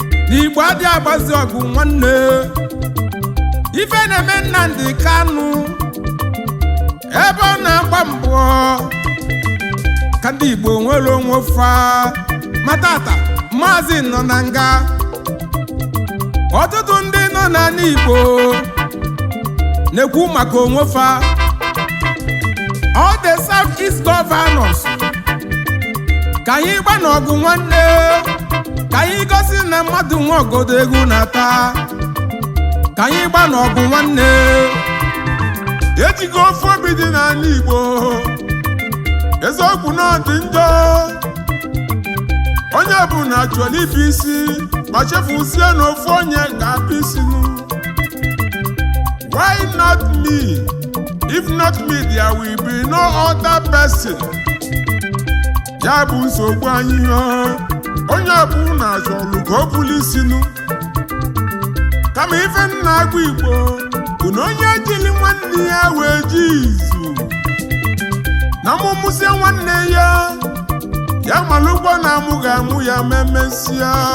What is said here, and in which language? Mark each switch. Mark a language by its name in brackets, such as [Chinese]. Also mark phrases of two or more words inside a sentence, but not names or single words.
[Igbo] N'Igbo adịghị agbazi ọgụ nwanne. Ife na-eme Nnamdi Kanu, ebe ọ na-agba mbọ, ka ndị Igbo nwere onwe fa. Ma tata, Maazị nọ na nga. Ọtụtụ ndị nọ n'ala Igbo na-ekwu maka onwe fa. [English] All the South East governors, [Igbo] ka anyị gba n'ọgụ nwanne, ka anyị gosi na mmadụ nwe ọgọdọ egwu na-ata. Ka anyị gba n'ọgụ nwanne. Ejigo ofu obi dị n'ala Igbo. Eziokwu na ọ dị njọ. Onye ọbụla chọrọ ibu isi, ma chefusie na ofu onye ga-abụ isi nụ. [English] Why not me? If not me, there will be no other person. [Igbo] Ya bụ nsogbu anyị, o. Onye ọbụla chọrọ ka o buli isi nụ. Kama ife m na-agwa Igbo bụ na onye jiri nwanne ya wee ji izu, na mụ mụsịa nwanne ya, ya malụkwa na amụ ga-amụ ya ma emesịa.